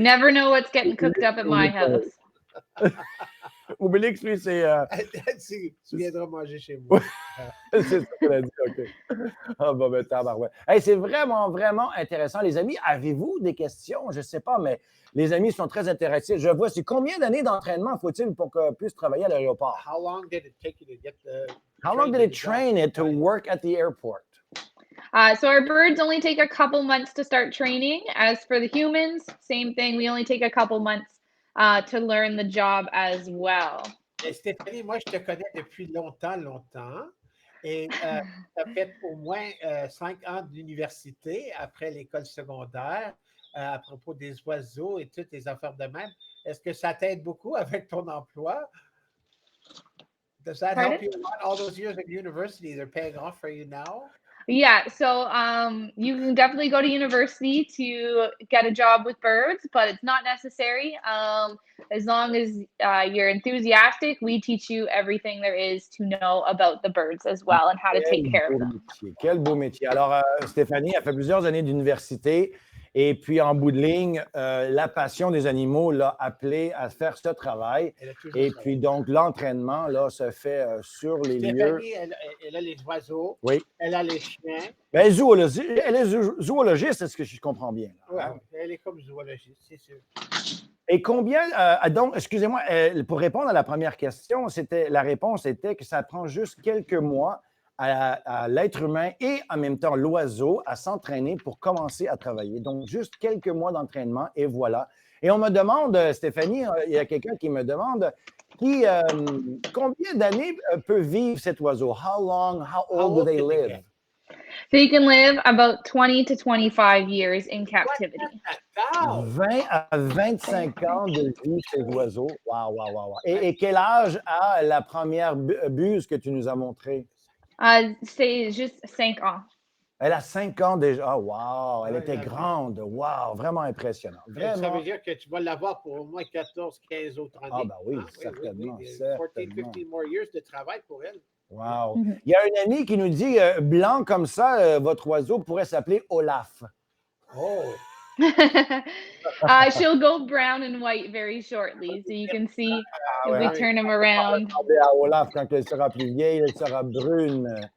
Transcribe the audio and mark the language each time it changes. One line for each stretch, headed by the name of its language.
English: never know what's getting cooked up at my house.
French: Obélix, lui, c'est... Tu viendras manger chez moi. C'est ça qu'elle a dit, OK. Ah, ben, tabarouette. Hey, c'est vraiment, vraiment intéressant. Les amis, avez-vous des questions? Je ne sais pas, mais les amis sont très intéressés. Je vois, c'est combien d'années d'entraînement faut-il pour qu'on puisse travailler à l'aéroport?
English: How long did it take you to get the... How long did it train it to work at the airport? So our birds only take a couple months to start training. As for the humans, same thing. We only take a couple months to learn the job as well.
French: Stéphanie, moi, je te connais depuis longtemps. Et tu as fait au moins 5 ans d'université après l'école secondaire à propos des oiseaux et toutes les affaires de même. Est-ce que ça t'aide beaucoup avec ton emploi?
English: Does that help you a lot? All those years at university, they're paying off for you now? Yeah, so you can definitely go to university to get a job with birds, but it's not necessary. As long as you're enthusiastic, we teach you everything there is to know about the birds as well and how to take care of them.
French: Quel beau métier. Alors, Stéphanie a fait plusieurs années d'université et puis, en bout de ligne, la passion des animaux l'a appelée à faire ce travail. Et puis, donc, l'entraînement, là, se fait sur les lieux. Stéphanie, elle a les oiseaux. Oui. Elle a les chiens. Bien, elle est zoologiste, est-ce que je comprends bien? Oui, elle est comme zoologiste, c'est sûr. Et combien, donc, excusez-moi, pour répondre à la première question, la réponse était que ça prend juste quelques mois à l'être humain et en même temps l'oiseau à s'entraîner pour commencer à travailler. Donc, juste quelques mois d'entraînement et voilà. Et on me demande, Stéphanie, il y a quelqu'un qui me demande, combien d'années peut vivre cet oiseau?
English: How old do they live? So you can live about 20 to 25 years in captivity.
French: 20 à 25 ans de vie ces oiseaux. Wow. Et quel âge a la première buse que tu nous as montrée? C'est juste 5 ans. Elle a 5 ans déjà. Oh, wow! Elle était grande. Wow! Vraiment impressionnant. Vraiment. Ça veut dire que tu vas l'avoir pour au moins 14, 15 autres années. Ah, ben oui, certainement. 14, 15
English: more years
French: de travail pour elle. Wow! Il y a un ami qui nous dit, blanc comme ça, votre oiseau pourrait s'appeler Olaf. Oh!
English: She'll go brown and white very shortly, so you can see if we turn him around.
French: À Olaf, quand elle sera plus vieille, elle sera brune.